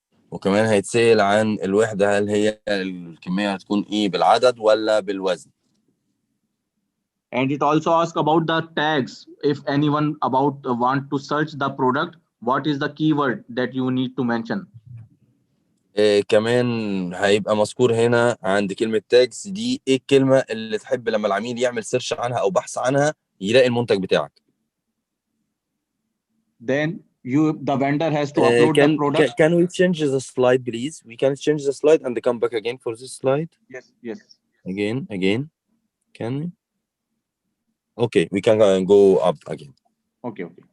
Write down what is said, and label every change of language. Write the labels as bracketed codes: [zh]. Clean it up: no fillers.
[ar] وكمان هيتسأل عن الوحدة، هل هي الكمية هتكون ايه، بالعدد ولا بالوزن. [en] And it also asks about the tags. If anyone want to search the product, what is the keyword that you need to mention? [ar] كمان هيبقى مذكور هنا عند كلمة تاجز دي ايه الكلمة اللي تحب لما العميل يعمل سيرش عنها او بحث عنها يلاقي المنتج بتاعك. [en] Then the vendor has to upload the product. Can we change the slide please? We can change the slide and come back again for this slide. Yes. Again. Can we? Okay, we can go up again. Okay.